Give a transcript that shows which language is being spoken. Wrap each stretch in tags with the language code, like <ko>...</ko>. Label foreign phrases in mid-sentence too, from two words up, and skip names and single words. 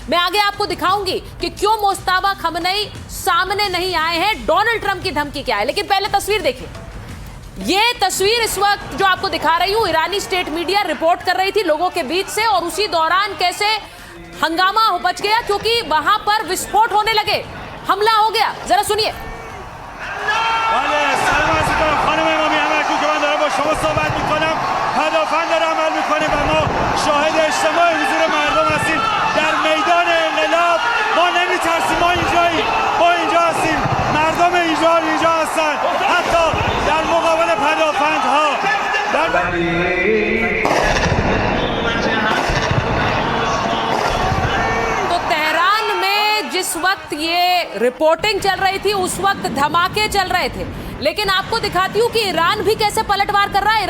<hi>मैं आगे आपको दिखाऊंगी कि क्यों मुस्तफा खमनेई सामने नहीं आए हैं, डोनाल्ड ट्रंप की धमकी क्या है। लेकिन पहले तस्वीर देखिए। ये तस्वीर इस वक्त जो आपको दिखा रही हूं, ईरानी</hi> <en>state media</en> <hi>रिपोर्ट कर रही थी लोगों के बीच से, और उसी दौरान कैसे हंगामा बच गया क्योंकि वहां पर विस्फोट होने लगे, हमला हो गया। जरा सुनिए।</hi> <fa>شما صحبت میکنم پدافند داره عمل میکنه و ما شاهد اجتماع حضور مردم هستیم در میدان انقلاب. ما نمیترسیم، ما اینجاییم، ما اینجا هستیم، مردم اینجا هستن، حتی در مقابل پدافندها</fa> <hi>तो तेहरान में जिस वक्त ये रिपोर्टिंग चल रही थी उस वक्त धमाके चल रहे थे, लेकिन आपको दिखाती हूं कि ईरान भी कैसे पलटवार कर रहा है।</hi>